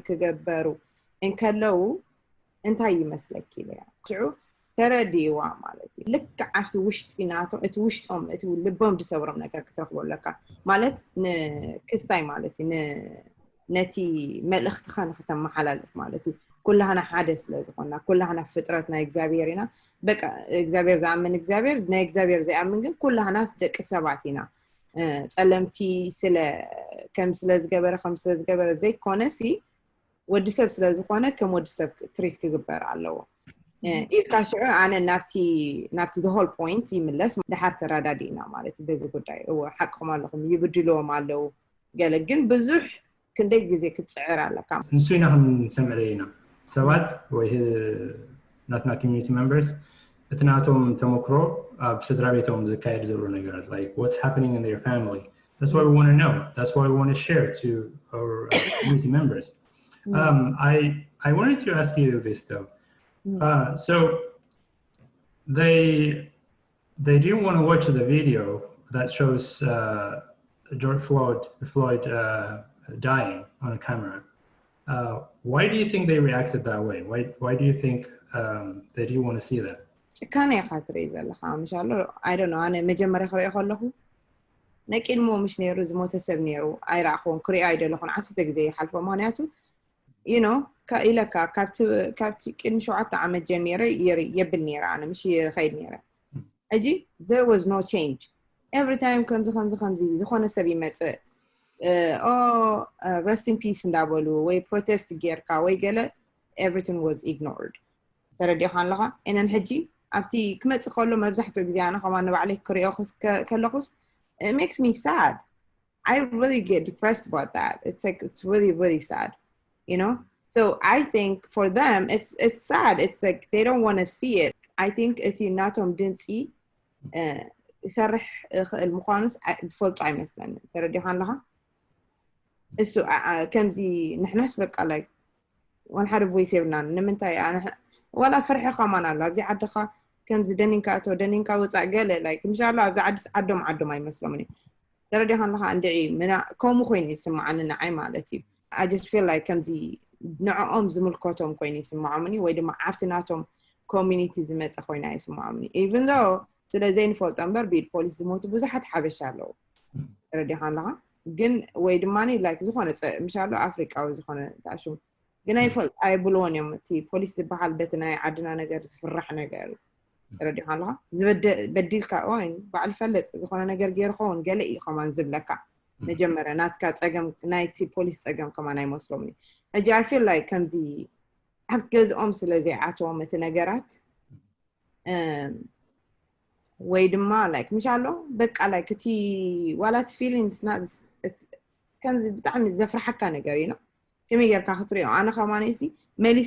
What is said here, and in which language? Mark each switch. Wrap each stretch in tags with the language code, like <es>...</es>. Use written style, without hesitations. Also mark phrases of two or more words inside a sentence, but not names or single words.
<ti>ክገበሩ እንከለው እንታይ ይመስለኪ ኢለያ ሽዑ ተረዲእዋ ማለት እዩ ልክ ዓፍቲ ውሽጢ ናቶም እቲ ውሽጦም እቲ ልቦም ድሰብሮም ነገር ክትረክበለካ ማለት ንክስታይ ማለት እዩ ነቲ መልእኽትኻ ንክተመሓላልፍ ማለት እዩ ኩላህና ሓደ ስለ ዝኾንና ኩላህና ፍጥረት ናይ እግዚኣብሔር ኢና በቃ እግዚኣብሔር ዝኣምን እግዚኣብሔር ናይ እግዚኣብሔር ዘይኣምን ግን ኩላህና ደቂ ሰባት ኢና ጸለምቲ ከም ስለ ዝገበረ ዘይኮነሲ ወዲ ሰብ ስለ ዝኾነ ከም ወዲ ሰብ ትሪት ክግበር ኣለዎ ኢልካ ሽዑ ኣነ ናብቲ</ti> <en>the whole point</en> <ti>ይምለስ ድሓር ተራዳዲእና ማለት እዩ በዚ ጉዳይ ሓቆም ኣለኹም ይብድልዎም ኣለው ገለ ግን ብዙሕ ክንደይ ግዜ ክትፅዕር ኣለካ ንሱ ኢና ክንሰምዕ ኢና ሰባት ወይ ናትና</ti> <en>community members</en> <ti>እቲ ናቶም ተሞክሮ ኣብ ስድራ ቤቶም ዝካየድ ዘሎ ነገራት</ti> <en>like what's happening in their family that's what we want to know that's what we want to share to our community members I wanted to ask you this though so they didn't want to watch the video that shows George Floyd dying on a camera why do you think they reacted that way why do you think they didn't want to see that</en> <ti>ጭካኔ ኢኻ ትርኢ ዘለኻ ምሻሎ</ti> <en>I don't know</en> <ti>ኣነ መጀመርያ ክሪኦ ከለኹ ነቂልሞ ምሽ ነይሩ ዝሞተ ሰብ ነይሩ ኣይረኣኹን ክሪኦ ኣይደለኹን 10 ግዜ ይሓልፎ ምክንያቱ</ti> <en>you know</en> <ti>ኢለካ ካብቲ ቅድሚ 7 ዓመት ጀሚረ የብል ነይረ ኣነ ምሽ ይኸይድ ነይረ ሕጂ</ti> <en>there was no change every time</en> <ti>ከምዚ ዝኾነ ሰብ ይመፅእ</ti> <en>rest in peace</en> <ti>እንዳበሉ ወይ protest ጌርካ ወይ</ti> <en>ገለ everything was ignored</en> <ti>ተረዲእኻ ኣለኻ እነን ሕጂ ኣብቲ ክመፅእ ከሎ መብዛሕትኡ ግዜ ኣነ ከማ ንባዕለይ ክሪኦ ከለኹስ</ti> <en>it makes me sad I really get depressed about that it's really sad you know so I think for them it's sad it's like they don't want to see it I think</en> <ti>እቲ ናቶም ድምፂ ይሰርሕ المخانس ዝፈልጡ ኣይመስለኒ ተረዲእኻ ኣለኻ እሱ ከምዚ ንሕናስ በቃ</ti> <en>like one</en> <ti>ሓደ voice የብልና ንምንታይ ወላ ፍርሒ ኸማን ኣሎ ኣብዚ ዓድኻ ከምዚ ደኒንካ ወፃእ ገለ like ምሻሎ ኣብዚ ዓዶም ኣይመስሎምን ተረዲእኻ ኣለኻ እንድዒ ከምኡ ኮይኑ ይስማዓኒ ንዓይ ማለት እዩ</ti> <en>I just feel like</en> <ti>ከምዚ ንዕኦም ዝምልከቶም ኮይኑ ይስማዖምኒ ወይ ድማ ዓፍቲ ናቶም ኮሚኒቲ ዝመፀ ኮይና ይስማዖምኒ</ti> <en>even though</en> <ti>ስለዘይንፈልጦ እምበር ቢድ ፖሊስ ዝሞቱ ብዙሓት ሓበሻ ኣለዉ ተረዲእኻ ኣለኻ ግን ወይ ድማኒ like ዝኾነ ምሻሎ ኣፍሪቃዊ ዝኾነ ተኣሽሙ ግን ኣይብልዎን እዮም እቲ ፖሊስ ዝበሃል በቲ ናይ ዓድና ነገር ዝፍራሕ ነገር ተረዲእኻ ኣለኻ ዝበዲልካ ወይ በዓል ፈለጥ ዝኾነ ነገር ገይርኸውን ገለ እዩ ከማን ዝብለካ መጀመርያ ናትካ ፀገም ናይቲ ፖሊስ ፀገም ከማን ኣይመስሎምኒ ሕጂ</ti> <en>I feel like</en> <ti>ከምዚ ኣብ ገዝኦም ስለዘይኣተዎም እቲ ነገራት ወይ ድማ like ምሻሎ በቃ like እቲ ዋላት feelings ከምዚ ብጣዕሚ ዘፍርሐካ ነገር እዩ ከመይ ጌርካ ክትሪኦ ኣነ ከማኒ እዚ መሊሰ</ti>